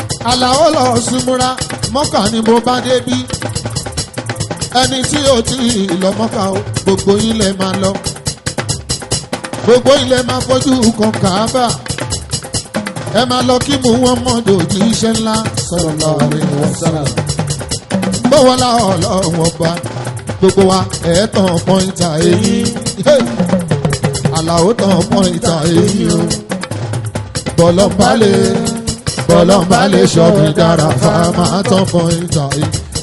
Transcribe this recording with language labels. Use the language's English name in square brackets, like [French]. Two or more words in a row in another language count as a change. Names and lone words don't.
[Yoruba] Alao lọ sí múra, Mọ́kà ni mo bá dé bí. Ẹni tí ò tí ì lọ Mọ́kà o, gbogbo yín lẹ máa lọ. Gbogbo yín lẹ máa fojú kan Kàábà. Ẹ máa lọ kí Muhammadu òjíṣẹ́ ńlá, [Arabic] صلى الله عليه وسلم. [Yoruba] Bó wọlá Ọlọ́run ọba, gbogbo wa, ẹ̀ tàn pọ́ńtà èyí. Hey! Àlàó tàn pọ́ńtà èyí o. Bọ̀lọ́mbálẹ̀, bọ̀lọ́mbálẹ̀ ṣọ́ mi dára, fa máa tàn pọ́ńtà èyí.